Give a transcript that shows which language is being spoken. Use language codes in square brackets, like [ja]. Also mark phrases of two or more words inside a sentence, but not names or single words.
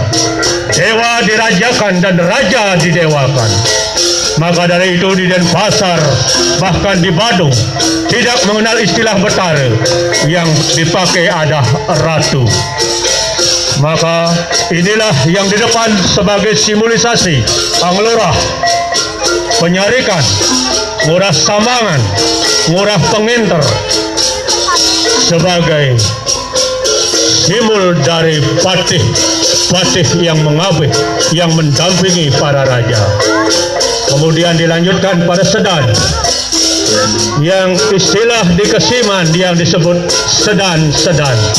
[id] Dewa dirajakan dan raja didewakan. Maka dari itu di Denpasar, bahkan di Badung, tidak mengenal istilah Betara yang dipakai ada ratu. Maka inilah yang di depan sebagai simbolisasi Anglurah, penyarikan, ngurah sambangan, ngurah penginter sebagai simbol dari patih yang mengabih, yang mendampingi para raja. Kemudian dilanjutkan pada sedan, yang istilah di Kesiman yang disebut sedan-sedan.